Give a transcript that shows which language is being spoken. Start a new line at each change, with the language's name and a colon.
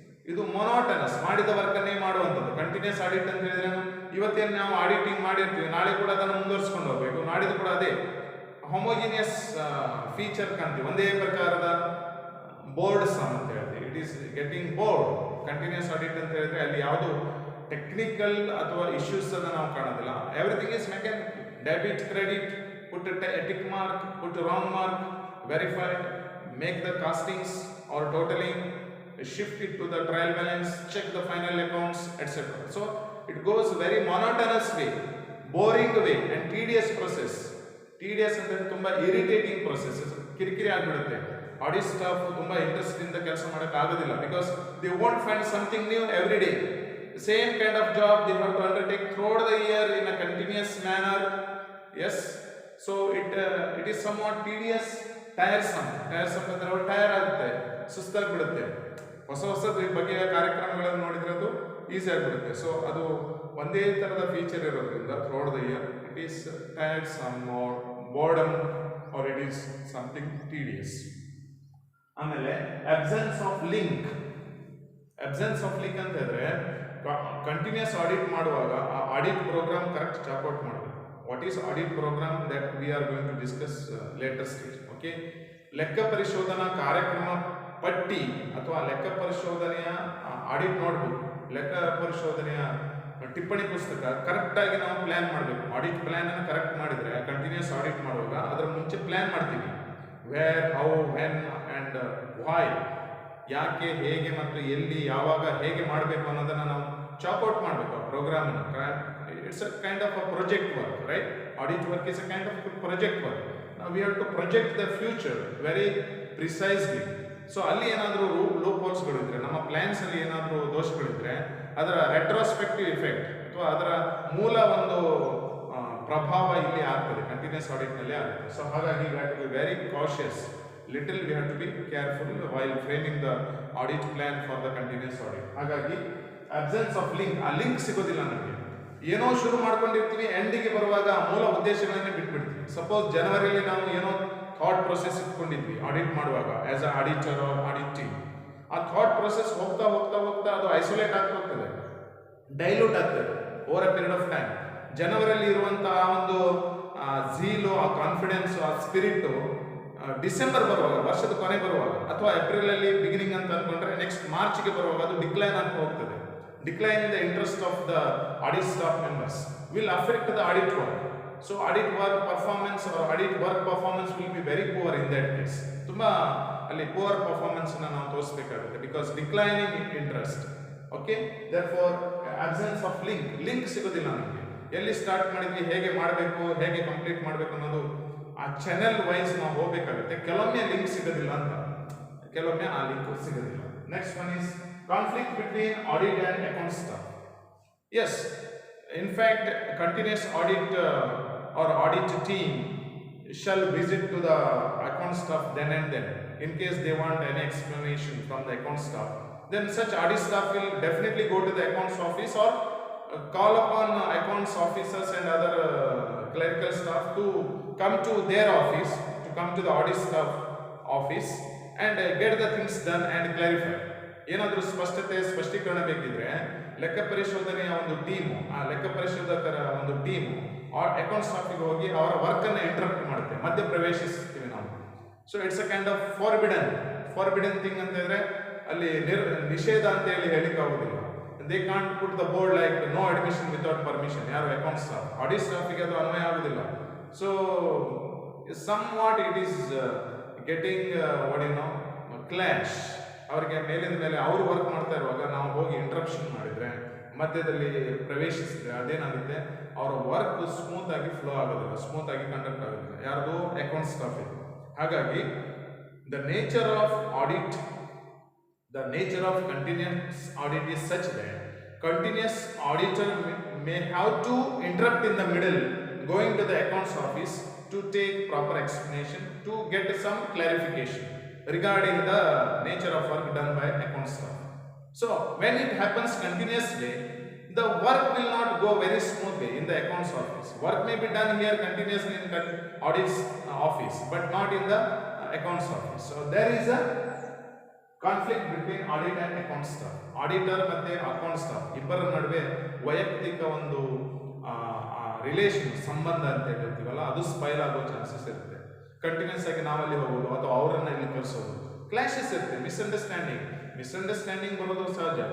Kannada: ಇದು ಮೊನೋಟನಸ್, ಮಾಡಿದ ವರ್ಕ್ ಅನ್ನೇ ಮಾಡುವಂಥದ್ದು. ಕಂಟಿನ್ಯೂಸ್ ಆಡಿಟ್ ಅಂತ ಹೇಳಿದ್ರೆ ಇವತ್ತೇನು ನಾವು ಆಡಿಟಿಂಗ್ ಮಾಡಿರ್ತೀವಿ, ನಾಳೆ ಕೂಡ ಅದನ್ನು ಮುಂದುವರಿಸ್ಕೊಂಡು ಹೋಗ್ಬೇಕು, ನಾಡಿದ್ದು ಕೂಡ ಅದೇ ಹೋಮೋಜಿನಿಯಸ್ ಫೀಚರ್ ಕಾಣ್ತೀವಿ, ಒಂದೇ ಪ್ರಕಾರದ ಬೋರ್ಡ್ ಸಮ್ ಅಂತ ಹೇಳ್ತೀವಿ.
English: It is getting bored.
Kannada: Continuous audit ಅಂತ ಹೇಳಿದ್ರೆ ಅಲ್ಲಿ ಯಾವುದು ಟೆಕ್ನಿಕಲ್ ಅಥವಾ ಇಶ್ಯೂಸ್ ಅನ್ನು ನಾವು ಕಾಣೋದಿಲ್ಲ.
English: Everything is mechanical. Debit, credit,
Kannada: put tick mark, put wrong mark,
English: Verify, make the castings or totaling, shift it to the trial balance, check the final accounts, etc. So it goes very monotonous way, boring way and tedious process.
Kannada: Tedious ಅಂದ್ರೆ ತುಂಬಾ irritating process, ಕಿರಿಕಿರಿ ಆಗಿಬಿಡುತ್ತೆ. Audit staff ತುಂಬಾ interest ಇಂದ ಕೆಲಸ ಮಾಡಕ್ಕೆ ಆಗೋದಿಲ್ಲ.
English: Because they won't find something new every day. Same kind of job they have to undertake throughout the year in a continuous manner. Yes, so it is somewhat tedious.
Kannada: ಟೈರ್ಸಮ್ ಅಂದ್ರೆ ಅವ್ರು tyre ಆಗುತ್ತೆ, ಸುಸ್ತಾಗಿ ಬಿಡುತ್ತೆ. ಹೊಸ ಬಗೆಯ ಕಾರ್ಯಕ್ರಮಗಳನ್ನು ನೋಡಿದ್ರೆ ಅದು ಈಸಿ ಆಗಿಬಿಡುತ್ತೆ.
English: so
Kannada: ಅದು ಒಂದೇ ಥರದ ಫೀಚರ್ ಇರೋದ್ರಿಂದ
English: Throughout the year it is tiresome or boredom or it is something tedious.
Kannada: ಆಮೇಲೆ absence of link. Absence of link ಅಂತ ಹೇಳಿದ್ರೆ ಕಂಟಿನ್ಯೂಸ್ ಆಡಿಟ್ ಮಾಡುವಾಗ ಆ ಆಡಿಟ್ ಪ್ರೋಗ್ರಾಮ್ ಕರೆಕ್ಟ್ ಚಾಕ್ಔಟ್ ಮಾಡಬೇಕು.
English: What is audit programme that we are going to discuss later stage.
Kannada: Okay, ಲೆಕ್ಕ ಪರಿಶೋಧನಾ ಕಾರ್ಯಕ್ರಮ ಪಟ್ಟಿ ಅಥವಾ ಲೆಕ್ಕ ಪರಿಶೋಧನೆಯ ಆಡಿಟ್ ನೋಟ್ಬುಕ್, ಲೆಕ್ಕ ಪರಿಶೋಧನೆಯ ಟಿಪ್ಪಣಿ ಪುಸ್ತಕ ಕರೆಕ್ಟ್ ಆಗಿ ನಾವು ಪ್ಲಾನ್ ಮಾಡಬೇಕು. ಆಡಿಟ್ ಪ್ಲಾನ್ ಅನ್ನು ಕರೆಕ್ಟ್ ಮಾಡಿದ್ರೆ ಕಂಟಿನ್ಯೂಸ್ ಆಡಿಟ್ ಮಾಡುವಾಗ ಅದರ ಮುಂಚೆ ಪ್ಲಾನ್ ಮಾಡ್ತೀವಿ.
English: where, how, when and why,
Kannada: ಯಾಕೆ, ಹೇಗೆ ಮತ್ತು ಎಲ್ಲಿ, ಯಾವಾಗ, ಹೇಗೆ ಮಾಡಬೇಕು ಅನ್ನೋದನ್ನ ನಾವು ಚಾಕ್ಔಟ್ ಮಾಡಬೇಕು.
English: ಆ programme it's a kind of a project work, right? Audit work is a kind of project work. We have to project the future very precisely.
Kannada: So ಅಲ್ಲಿ ಏನಾದರೂ ಲೂಪ್ ಹೋಲ್ಸ್ಗಳು ಇದ್ರೆ, ನಮ್ಮ ಪ್ಲಾನ್ಸ್ ಅಲ್ಲಿ ಏನಾದರೂ ದೋಷಗಳಿದ್ರೆ ಅದರ ರೆಟ್ರೋಸ್ಪೆಕ್ಟಿವ್ ಇಫೆಕ್ಟ್ ಅಥವಾ ಅದರ ಮೂಲ ಒಂದು ಪ್ರಭಾವ ಇಲ್ಲಿ ಆಗ್ತದೆ, ಕಂಟಿನ್ಯೂಸ್ ಆಡಿಟ್ ನಲ್ಲಿ ಆಗುತ್ತೆ.
English: So ಹಾಗಾಗಿ we have to be very cautious, little we have to be careful while framing the audit plan for the continuous audit.
Kannada: ಹಾಗಾಗಿ ಅಬ್ಸೆನ್ಸ್ ಆಫ್ ಲಿಂಕ್, ಆ ಲಿಂಕ್ ಸಿಗೋದಿಲ್ಲ ನಮಗೆ. ಏನೋ ಶುರು ಮಾಡ್ಕೊಂಡಿರ್ತೀವಿ, ಎಂಡಿಗೆ ಬರುವಾಗ ಮೂಲ ಉದ್ದೇಶಗಳನ್ನೇ ಬಿಟ್ಬಿಡ್ತೀವಿ. ಸಪೋಸ್ ಜನವರಿಯಲ್ಲಿ ನಾವು ಏನೋ ಥಾಟ್ ಪ್ರೊಸೆಸ್ ಇಟ್ಕೊಂಡಿದ್ವಿ ಆಡಿಟ್ ಮಾಡುವಾಗ
English: as a auditor or audit team,
Kannada: ಆ ಥಾಟ್ ಪ್ರೊಸೆಸ್ ಹೋಗ್ತಾ ಹೋಗ್ತಾ ಹೋಗ್ತಾ ಅದು ಐಸೋಲೇಟ್ ಆಗ್ತಾ ಹೋಗ್ತದೆ, ಡೈಲ್ಯೂಟ್ ಆಗ್ತದೆ
English: Over a period of time.
Kannada: ಜನವರಿಯಲ್ಲಿ ಇರುವಂತಹ ಒಂದು ಝೀಲು, ಆ ಕಾನ್ಫಿಡೆನ್ಸ್, ಆ ಸ್ಪಿರಿಟ್ ಡಿಸೆಂಬರ್ ಬರುವಾಗ, ವರ್ಷದ ಕೊನೆ ಬರುವಾಗ, ಅಥವಾ ಏಪ್ರಿಲ್ ಅಲ್ಲಿ ಬಿಗಿನಿಂಗ್ ಅಂತ ಅನ್ಕೊಂಡ್ರೆ ನೆಕ್ಸ್ಟ್ ಮಾರ್ಚ್ಗೆ ಬರುವಾಗ ಅದು ಡಿಕ್ಲೈನ್ ಆಗ್ತಾ ಹೋಗ್ತದೆ.
English: Decline in the interest of the audit staff members will affect the audit work. So audit work performance or audit work performance will be very poor in that case.
Kannada: ತುಂಬಾ ಅಲ್ಲಿ poor performance ಅನ್ನು ನಾವು ತೋರಿಸಬೇಕಾಗುತ್ತೆ
English: because declining interest. Okay, therefore absence of link
Kannada: ಸಿಗೋದಿಲ್ಲ ನಮಗೆ. ಎಲ್ಲಿ start ಮಾಡಿದ್ವಿ, ಹೇಗೆ ಮಾಡಬೇಕು, ಹೇಗೆ ಕಂಪ್ಲೀಟ್ ಮಾಡಬೇಕು ಅನ್ನೋದು ಆ ಚಾನೆಲ್ ವೈಸ್ ನಾವು ಹೋಗಬೇಕಾಗುತ್ತೆ. ಕೆಲವೊಮ್ಮೆ ಲಿಂಕ್ ಸಿಗೋದಿಲ್ಲ ಅಂತ, ಕೆಲವೊಮ್ಮೆ ಆ ಲಿಂಕ್ ಸಿಗೋದಿಲ್ಲ.
English: Next one is conflict between audit and account staff. Yes, in fact, continuous audit or audit team shall visit to the account staff then and then in case they want any explanation from the account staff. Then such audit staff will definitely go to the accounts office or call upon accounts officers and other clerical staff to come to their office, to come to the audit staff office and get the things done and clarify.
Kannada: ಏನಾದರೂ ಸ್ಪಷ್ಟೀಕರಣ ಬೇಕಿದ್ರೆ ಲೆಕ್ಕ ಪರಿಶೋಧನೆಯ ಒಂದು team, ಆ ಲೆಕ್ಕ ಪರಿಶೋಧಕರ ಒಂದು team account ಸ್ಟಾಫಿಗೆ ಹೋಗಿ ಅವರ ವರ್ಕ್ ಅನ್ನು ಇಂಟರಪ್ಟ್ ಮಾಡುತ್ತೆ, ಮಧ್ಯ ಪ್ರವೇಶಿಸ್ತೀವಿ ನಾವು.
English: so it's a kind of forbidden thing
Kannada: ಅಂತ ಹೇಳಿದ್ರೆ ಅಲ್ಲಿ ನಿಷೇಧ ಅಂತ ಹೇಳಿಕ್ಕೆ ಆಗುದಿಲ್ಲ.
English: They can't put the board like no admission without permission.
Kannada: ಯಾರು ಅಕೌಂಟ್ ಸ್ಟಾಫ್, ಆಡಿಟ್ ಸ್ಟಾಫಿಗೆ ಅದು ಅನ್ವಯ ಆಗುದಿಲ್ಲ.
English: So somewhat it is getting what you know clash.
Kannada: ಅವರಿಗೆ ಮೇಲಿಂದ ಮೇಲೆ ಅವರು ವರ್ಕ್ ಮಾಡ್ತಾ ಇರುವಾಗ ನಾವು ಹೋಗಿ ಇಂಟ್ರಪ್ಷನ್ ಮಾಡಿದ್ರೆ, ಮಧ್ಯದಲ್ಲಿ ಪ್ರವೇಶಿಸಿದ್ರೆ ಅದೇನಾಗುತ್ತೆ, ಅವರ ವರ್ಕ್ ಸ್ಮೂತ್ ಆಗಿ ಫ್ಲೋ ಆಗೋದಿಲ್ಲ, ಸ್ಮೂತ್ ಆಗಿ ಕಂಡಕ್ಟ್ ಆಗೋದಿಲ್ಲ. ಯಾರ್ದು? ಅಕೌಂಟ್ ಸ್ಟಾಫ್ ಇದು.
English: ಹಾಗಾಗಿ the nature of audit, the nature of continuous audit is such that continuous auditor may have to interrupt in the middle, going to the accounts office to take proper explanation, to get some clarification regarding the nature of work done by account staff. So when it happens continuously, the work will not go very smoothly in the accounts office. Work may be done here continuously in audit's office, but not in the accounts office. So there is a conflict between audit and account staff.
Kannada: Auditor ಮತ್ತೆ account staff ಇಬ್ಬರ ನಡುವೆ ವೈಯಕ್ತಿಕ ಒಂದು relation, ಸಂಬಂಧ ಅಂತ ಹೇಳ್ತೀವಲ್ಲ, ಅದು spoil ಆಗೋ ಚಾನ್ಸಸ್ ಇರುತ್ತೆ. ಕಂಟಿನ್ಯೂಸ್ ಆಗಿ ನಾವಲ್ಲಿ ಹೋಗೋದು ಅಥವಾ ಅವರನ್ನ ಇಲ್ಲಿ ಕರೆಸೋದು, ಕ್ಲಾಶಸ್ ಇರುತ್ತೆ, ಮಿಸ್ಅಂಡರ್ಸ್ಟ್ಯಾಂಡಿಂಗ್ ಬರೋದು ಸಹಜ.